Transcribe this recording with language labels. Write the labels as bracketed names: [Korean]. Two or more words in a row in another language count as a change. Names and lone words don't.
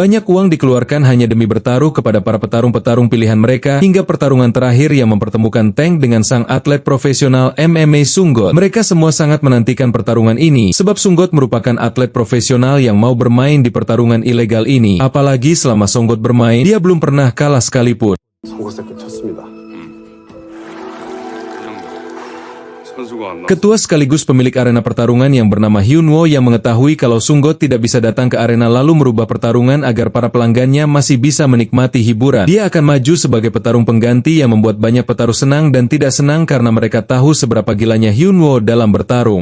[Indonesian] Banyak uang dikeluarkan hanya demi bertaruh kepada para petarung-petarung pilihan mereka hingga pertarungan terakhir yang mempertemukan Tank dengan sang atlet profesional MMA Sunggot. Mereka semua sangat menantikan pertarungan ini sebab Sunggot merupakan atlet profesional yang mau bermain di pertarungan ilegal ini. Apalagi selama Sunggot bermain, dia belum pernah kalah sekalipun. [Korean] 송곳새끼 쳤습니다. 선수가 안 나. [Indonesian] Ketua sekaligus pemilik arena pertarungan yang bernama Hyunwoo yang mengetahui kalau Sunggot tidak bisa datang ke arena lalu merubah pertarungan agar para pelanggannya masih bisa menikmati hiburan. Dia akan maju sebagai petarung pengganti yang membuat banyak petarung senang dan tidak senang karena mereka tahu seberapa gilanya Hyunwoo dalam bertarung.